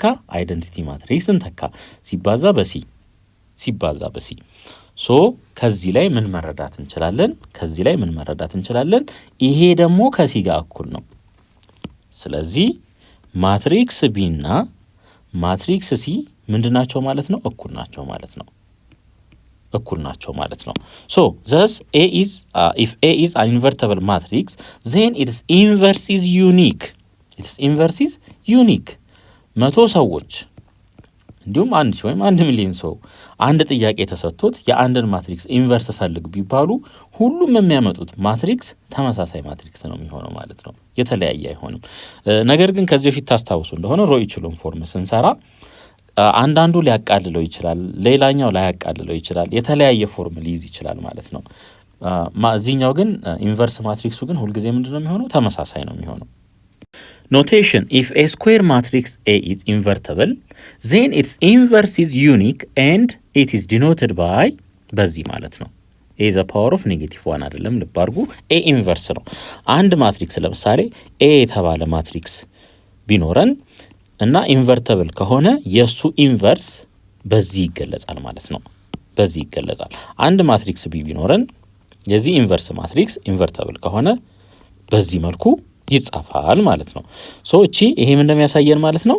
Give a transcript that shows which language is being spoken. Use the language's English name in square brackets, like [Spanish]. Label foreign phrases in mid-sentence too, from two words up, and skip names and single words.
[English] identity matrix [Amharic] እንተካ ሲባዛ በሲ። ሶ ከዚህ ላይ ምን መረዳት እንችላለን? ይሄ ደግሞ ከሲ ጋር እኩል ነው። ስለዚህ ማትሪክስ ቢ እና ማትሪክስ ሲ ምንድናቸው ማለት ነው? እኩል ናቸው ማለት ነው። ሶ [English] thus if A is an invertible matrix then its inverse is unique 100 [Amharic] ሰዎች እንዲሁም 1,000 ወይም 1 ሚሊዮን ሰው አንድ ጥያቄ ተሰጥቶት የአንድን ማትሪክስ ኢንቨርስ ፈልግ ቢባሉ ሁሉም የሚያመጡት ማትሪክስ ተመሳሳይ ማትሪክስ ነው የሚሆነው ማለት ነው። የተለያየ አይሆንም። ነገር ግን ከዚህ በፊት ታስታውሱ እንደሆነ [English] row echelon form [Amharic] ስንሰራ አንዳንዱ ሊያቃልለው ይችላል፣ ሌላኛው ላያቃልለው ይችላል፣ የተለያየ ፎርም ሊይዝ ይችላል ማለት ነው። እዚህኛው ግን ኢንቨርስ ማትሪክሱ ግን ሁልጊዜ ምንድነው የሚሆነው? ተመሳሳይ ነው የሚሆነው። ኖቴሽን [English] if a square matrix A is invertible then its inverse is unique and it is denoted by [Amharic] በዚህ ማለት ነው [English] a is a power of -1 [Amharic] አይደለም፣ ልብ አድርጉ። a ኢንቨርስ ነው። አንድ ማትሪክስ ለምሳሌ a የተባለ ማትሪክስ ቢኖረን እና ኢንቨርተብል ከሆነ የሱ ኢንቨርስ በዚህ ይገለጻል ማለት ነው። አንድ ማትሪክስ ቢ ቢኖረን የዚህ [English] inverse matrix [Amharic] ኢንቨርተብል ከሆነ በዚህ መልኩ ይጻፋል ማለት ነው። ሶ እቺ ይሄ ምን እንደሚያሳየን ማለት ነው?